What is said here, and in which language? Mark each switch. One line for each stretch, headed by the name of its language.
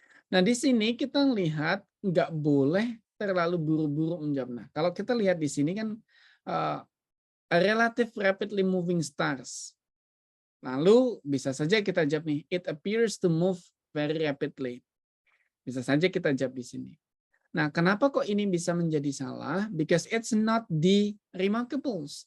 Indonesian: Nah, di sini kita lihat nggak boleh terlalu buru-buru menjawab. Nah, kalau kita lihat di sini kan
English: a relative rapidly moving stars.
Indonesian: Lalu bisa saja kita jawab nih,
English: it appears to move very rapidly.
Indonesian: Bisa saja kita jawab di sini. Nah, kenapa kok ini bisa menjadi salah?
English: Because it's not the remarkables.